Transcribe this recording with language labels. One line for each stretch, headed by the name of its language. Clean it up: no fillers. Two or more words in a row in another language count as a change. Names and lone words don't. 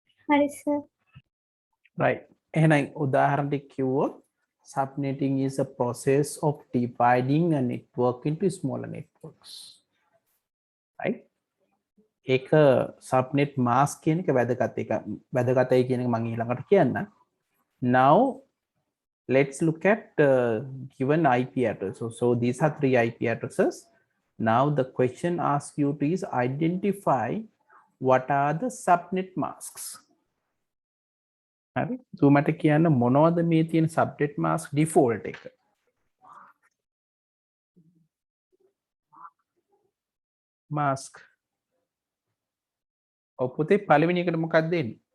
Sinhala: හරි සර්.
English: right
Sinhala: එහෙනම් උදාහරණයක් කිව්වොත්
English: subnetting is a process of dividing a network into smaller networks right ඒක subnet mask
Sinhala: කියන එක වැදගතයි කියන එක මම ඊළඟට කියන්න.
English: Now let's look at given IP address. So these are 3 IP addresses. Now the question asks you to is identify what are the subnet masks.
Sinhala: හරි. so මට කියන්න මොනවද මේ තියෙන
English: subnet mask default
Sinhala: එක.
English: mask.
Sinhala: ඔව් පුතේ පළවෙනි එකට මොකක්ද දෙන්නේ?